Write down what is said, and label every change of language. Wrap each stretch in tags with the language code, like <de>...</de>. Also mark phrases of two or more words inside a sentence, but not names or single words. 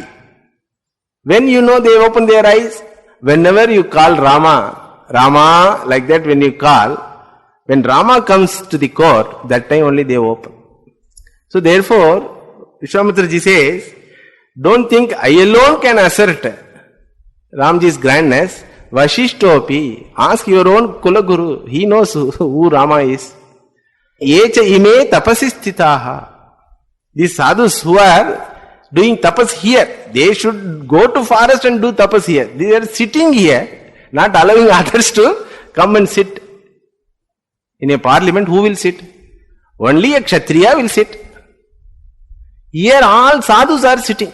<en>When you know they open their eyes, whenever you call Rama, Rama, like that when you call, when Rama comes to the court, that time only they open. So therefore, Vishwamitra ji says, don't think I alone can assert Ramji's grandness. Vashishtopi, ask your own Kulaguru. He knows who Rama is.</en> <sa>Yecha ime tapasisthitaha.</sa> <en>These sadhus who are doing tapas here, they should go to forest and do tapas here. They are sitting here, not allowing others to come and sit. In a parliament, who will sit? Only a Kshatriya will sit. Here all sadhus are sitting.</en>